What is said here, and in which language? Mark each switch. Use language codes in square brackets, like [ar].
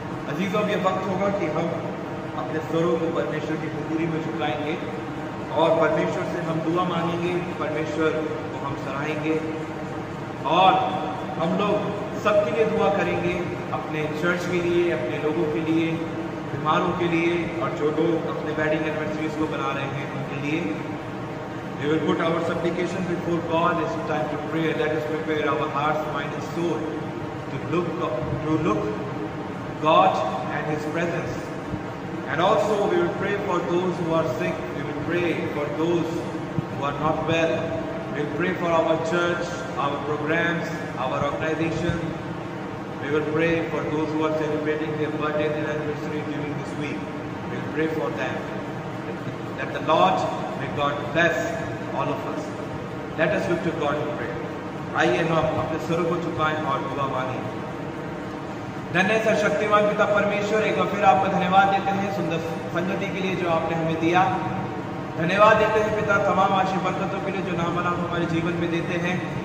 [hi] अजीजों, अब ये वक्त होगा कि हम अपने स्वरों को परमेश्वर की हुजूरी में झुकाएंगे और परमेश्वर से हम दुआ मांगेंगे, परमेश्वर को हम सराहेंगे और हम लोग सबके लिए दुआ करेंगे, अपने चर्च के लिए, अपने लोगों के लिए, बीमारों के लिए और जो लोग अपने वेडिंग एनिवर्सरीज को बना रहे हैं उनके लिए। [en] We will put our supplication before God. It's time to pray. Let us prepare our hearts, mind and soul to look God and His presence. And also we will pray for those who are sick. We will pray for those who are not well. We will pray for our church, our programs, our organization. We will pray for those who are celebrating their birthday and anniversary during this week. We will pray for them. That the Lord, may God bless all of us. Let us look to God in prayer. [hi] आइए हम अपने सिरों को झुकाएं और दुआ मांगें। धन्य सर्वशक्तिमान पिता परमेश्वर, एक बार फिर आपका धन्यवाद देते हैं सुंदर संगति के लिए जो आपने हमें दिया। धन्यवाद देते हैं पिता तमाम आशीष बरकतों के लिए जो नाम आप हमारे जीवन में देते हैं।